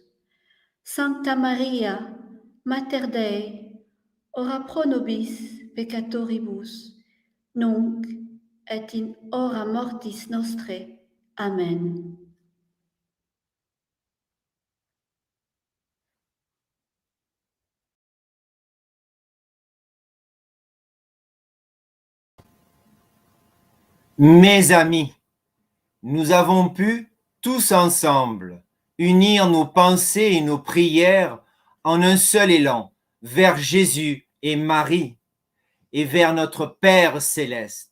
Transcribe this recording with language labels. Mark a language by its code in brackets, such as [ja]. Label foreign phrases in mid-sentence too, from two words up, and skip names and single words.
[la] Sancta Maria, Mater Dei, ora pro nobis peccatoribus, nunc et in hora mortis nostrae. Amen. [fr] Mes amis, nous avons pu, tous ensemble, unir nos pensées et nos prières en un seul élan vers Jésus et Marie et vers notre Père céleste.